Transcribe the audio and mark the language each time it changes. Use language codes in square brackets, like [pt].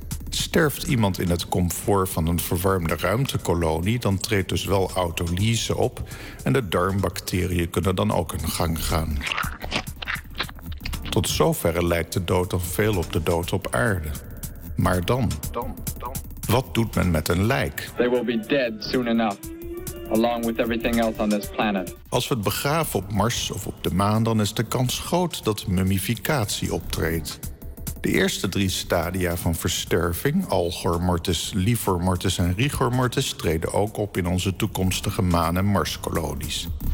[nl] Sterft iemand in het comfort van een verwarmde ruimtekolonie, dan treedt dus wel autolyse op en de darmbacteriën kunnen dan ook in gang gaan. Tot zoverre lijkt de dood dan veel op de dood op aarde. Maar dan? Wat doet men met een lijk? [en] They will be dead soon enough, along with everything else on this planet. [nl] Als we het begraven op Mars of op de maan, dan is de kans groot dat mummificatie optreedt. De eerste drie stadia van versterving, algor mortis, livor mortis en rigor mortis, treden ook op in onze toekomstige maan- en marskolonies.